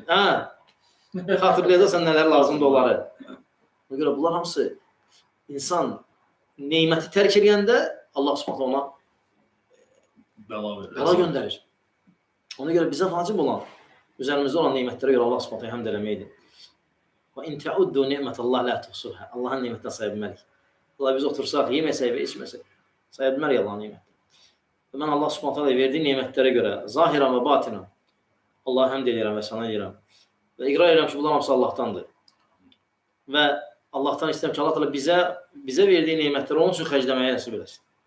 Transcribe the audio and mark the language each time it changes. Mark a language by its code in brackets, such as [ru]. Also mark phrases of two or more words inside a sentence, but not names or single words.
[az] Xatırlayacaqsan nələr lazımdır onları. Ona görə bunlar hamısı insan neməti tərk edəndə Allah Subhanahu ona bəla göndərir. Ona görə bizə vacib olan üzərimizdə olan nemətlərə görə Allah Subhanahu həmd eləməkdir. [ar] وإن تعدوا نعمة الله لا تحصوها. [az] Allahın nemətini saya bilmərik. Allah biz otursaq, yeməsək və içməsək, saya bilmərik Allahın nemətini. Və mən Allah Subhanahu taala verdiyi nemətlərə görə zahirən və batinən Allaha həmd edirəm və səna edirəm. Və iqrar edirəm ki, bunlar hamısı Allahdandır. Və Allahdan istəyirəm ki, Allah taala bizə verdiyi nemətləri onun üçün xərcləməyə nəsib eləsin.